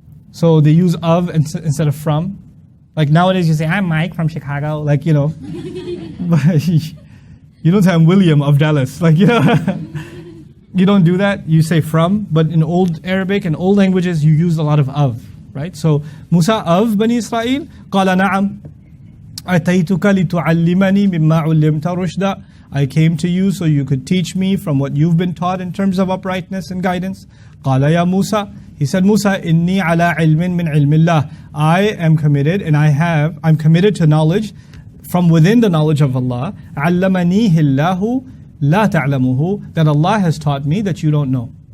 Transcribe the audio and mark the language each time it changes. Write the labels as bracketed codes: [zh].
[en] So they use of instead of from. Like nowadays you say, I'm Mike from Chicago. Like, you know. But you don't say I'm William of Dallas. Like, you know. You don't do that. You say from. But in Old Arabic and old languages, you use a lot of. Right? So, Musa of Bani Israel. [ar] قال نعم. أتيتك لتعلمني مما علمت رشدا. [en] I came to you so you could teach me from what you've been taught in terms of uprightness and guidance. [ar] قال يا موسى. [en] He said, Musa, [ar] إني على علم من علم الله. [en] I am committed and I'm committed to knowledge from within the knowledge of Allah. [ar] علمنيه الله لا تعلمه. [en] That Allah has taught me that you don't know.